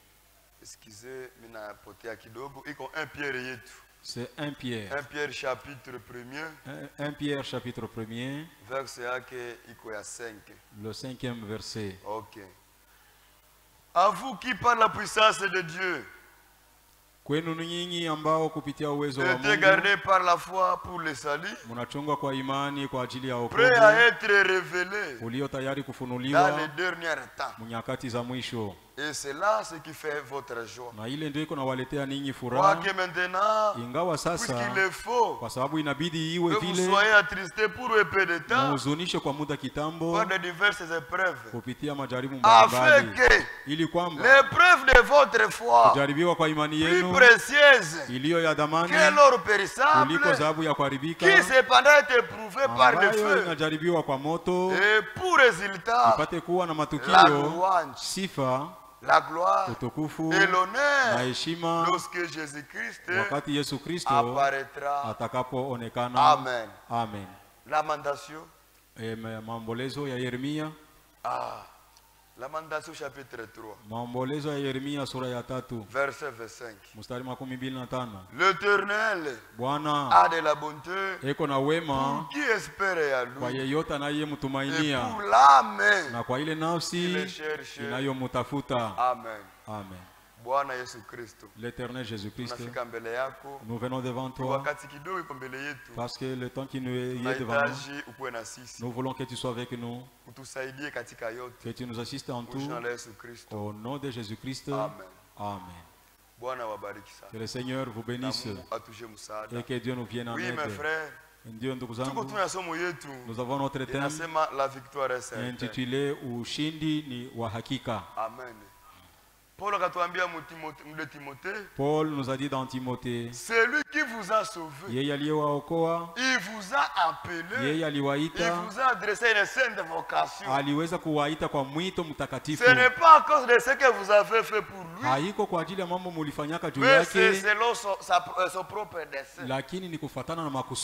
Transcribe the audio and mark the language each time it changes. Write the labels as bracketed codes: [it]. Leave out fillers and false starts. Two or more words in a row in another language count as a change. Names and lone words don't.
[fr] C'est 1 Pierre. 1 Pierre chapitre 1er. 1 Pierre chapitre 1er. Verset 5. Le 5e verset. Ok. À vous qui par la puissance de Dieu [sw] Kwenu nyinyi ambao kupitia uwezo wa Mungu [fr] gardé par la foi pour le salut, [sw] mnachungwa kwa imani kwa ajili ya wokovu, [fr] prêt à être révélé [sw] ulio tayari kufunuliwa [fr] dans les derniers temps. [sw] nyakati za mwisho. [fr] Et c'est là ce qui fait votre joie. [sw] Na ile ndio iko nawaletea ninyi furaha. Ingawa sasa kwa sababu inabidi iwe vile, mhuzunishe kwa muda kitambo kupitia majaribu mbalimbali, ili kwamba kujaribiwa kwa imani yenu iliyo ya dhamani kuliko dhahabu ya kuharibika ambayo inajaribiwa kwa moto, ipate kuwa na matukio, sifa, [fr] la gloire et l'honneur lorsque Jésus-Christ apparaîtra. Amen. Amen. Lamentation. [sw] Maombolezo ya Yeremia. [fr] Lamentation chapitre 3. [sw] Maombolezo ya Yeremia sura ya 3. [fr] Verset 25. [sw] Mstari 25. [fr] L'Éternel [sw] Bwana [fr] a de la bonté [sw] eko na wema [fr] pour qui espère à lui, [sw] kwa yeyote anayemtumainia, [fr] pour l'âme [sw] na kwa ile nafsi inayomtafuta. Amen. Amen. Bwana Yesu Kristo, [fr] l'Éternel Jésus-Christ, nous venons devant toi parce que le temps qui nous est devant nous, nous voulons que tu sois avec nous, que tu nous assistes en tout, au nom de Jésus-Christ. Amen. Que le Seigneur vous bénisse et que Dieu nous vienne en aide. Dieu, nous avons notre thème intitulé [sw] Ushindi ni wa hakika. [fr] Amen. Paul nous a dit dans Timothée, celui qui vous a sauvé, il vous a appelé, il vous a adressé une sainte vocation. Ce n'est pas à cause de ce que vous avez fait pour lui, mais c'est selon son propre dessein.